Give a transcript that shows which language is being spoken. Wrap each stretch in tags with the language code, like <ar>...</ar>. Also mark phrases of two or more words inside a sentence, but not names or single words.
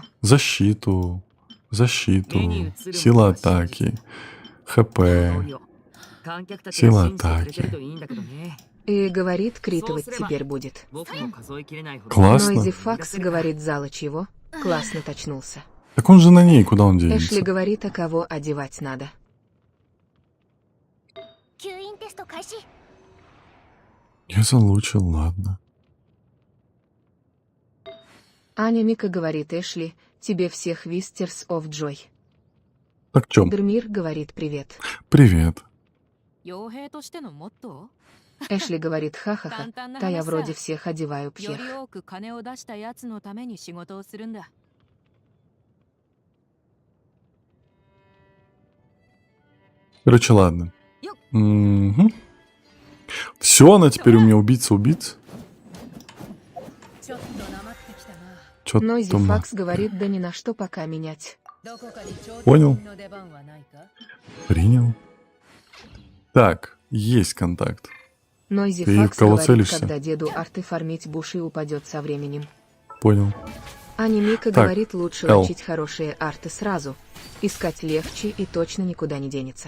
<ru>Защиту, сила атаки, ХП, сила атаки. И говорит, критовать теперь будет. Классно. Нойзи Факс говорит, залочь его. Классно точнулся. Так он же на ней, куда он Эшли денется? говорит, а кого одевать надо.</ru> <ja>吸引テスト開始。</ja> <ru>Я залучил, ладно. Аня Мика говорит Эшли, тебе всех Вистерс оф Джой. Так чё? Дермир говорит привет. Привет.</ru> <ja>傭兵としてのモット</ja> <ru>Эшли говорит ха-ха-ха,</ru> <ja>簡単な</ja> <ru>та я</ru> <ja>話さ</ja> <ru>вроде всех одеваю</ru> <ja>ーよ</ja> <ru>пьех.</ru> <ja>り多く金を出したやつのために仕事をするんだ</ja> <ru>Короче, ладно. Все, она теперь у меня убийца-убийца.</ru> <ja>ちょっとなまってきたな</ja> <ru>Чё Нойзи там? Факс говорит, да ни на что пока менять.</ru> <ja>どこかに超</ja> <ru>Понял.</ru> <ja>の出番はないか</ja> <ru>Принял. Так, есть контакт. Нойзи Ты в Факс кого говорит, целишься? когда деду арты фармить буши упадет со временем. Понял. Аня Мика Так, говорит, лучше Эл. лочить хорошие арты сразу. Искать легче и точно никуда не денется.</ru>